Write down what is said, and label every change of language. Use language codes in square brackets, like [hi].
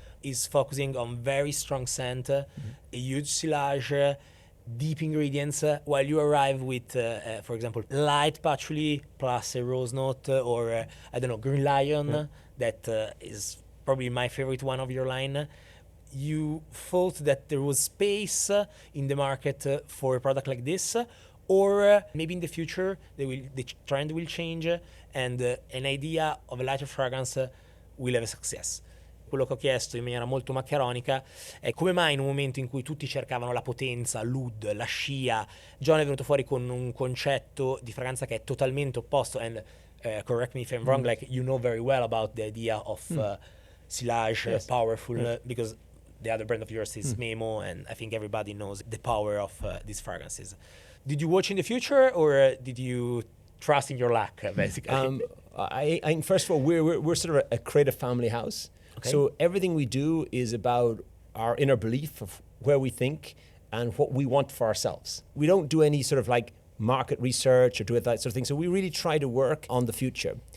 [en] Is focusing on very strong scent, a huge silage, deep ingredients, while you arrive with, for example, light patchouli plus a rose note, or I don't know, green lion, that is probably my favorite one of your line. You thought that there was space in the market for a product like this, or maybe in the future the trend will change and an idea of a lighter fragrance will have a success. [it] Quello che ho chiesto in maniera molto maccheronica è come mai in un momento in cui tutti cercavano la potenza, l'oud, la scia, John è venuto fuori con un concetto di fragranza che è totalmente opposto, and correct me if I'm wrong, like you know very well about the idea of silage, powerful, because the other brand of yours is Memo, and I think everybody knows the power of these fragrances. [en] Did you watch in the future, or did you trust in your luck, basically? I first of all, we're sort of a creative family house. Okay. So everything we do is about our inner belief of where we think and what we want for ourselves. We don't do any sort of like market research or do that sort of thing. So we really try to work on the future.